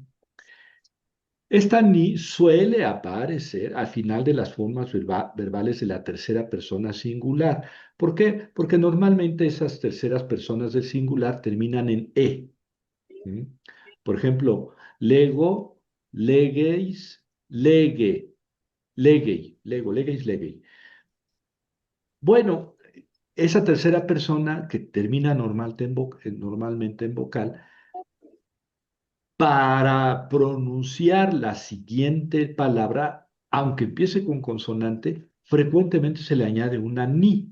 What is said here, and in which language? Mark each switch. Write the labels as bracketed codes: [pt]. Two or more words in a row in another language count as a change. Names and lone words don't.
[es] Esta ni suele aparecer al final de las formas verbales de la tercera persona singular. ¿Por qué? Porque normalmente esas terceras personas del singular terminan en e. ¿Mm? Por ejemplo, lego, [el] λέγεις λέγε λέγει λέγω λέγεις λέγει. [es] Bueno, esa tercera persona que termina normalmente en vocal, para pronunciar la siguiente palabra, aunque empiece con consonante, frecuentemente se le añade una ni.